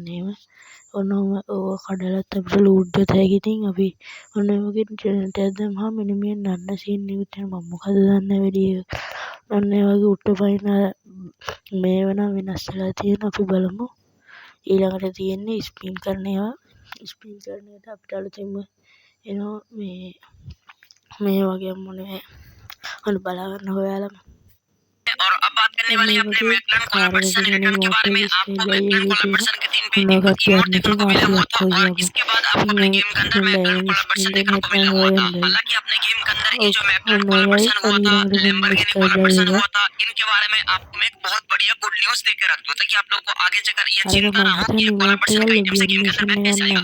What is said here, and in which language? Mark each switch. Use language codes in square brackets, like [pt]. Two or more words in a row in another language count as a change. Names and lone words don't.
[si] එහෙම ඔන්න ඔහම ඕක කඩලත් අපිට ලූට් දෙත හැකි ඉතින් අපි ඔන්න ඔය වගේ ජෙනරේටර් එකක් දැම්මහම මෙන්න මේ නන්න සීන් එකක් තියෙනවා මම මොකද දන්නේ වැඩි ඔන්න ඒ වගේ උඩ පයින් මේව නම් වෙනස් වෙලා තියෙන අපි බලමු ඊළඟට තියෙන්නේ ස්පින් කරන ඒවා ස්පින් කරන එකට අපිට අලුතින්ම එනවා මේ වගේ මොනේ ඔන්න [hi] बला करना हो यार और अब बात करने वाले हैं अपने मैकलान कोलैबोरेशन रिटर्न के बारे में। आपको मैकलान कोलैबोरेशन के 3 बेहतरीन इमोट देखने को मिला हुआ था और इसके बाद आपको अपने गेम के अंदर मैकलान कोलैबोरेशन देखने को मिला हुआ था। हालांकि अपने गेम के अंदर ये जो मैकलान कोलैबोरेशन हुआ था, लैम्बोर्गिनी कोलैबोरेशन हुआ था, इनके बारे में आपको मैं एक बहुत बढ़िया गुड न्यूज़ देकर रख दूं ताकि आप लोगों को आगे चलकर ये चिंता ना हो कि ये कोलैबोरेशन का आइटम से गेम के अंदर कैसे आएगा।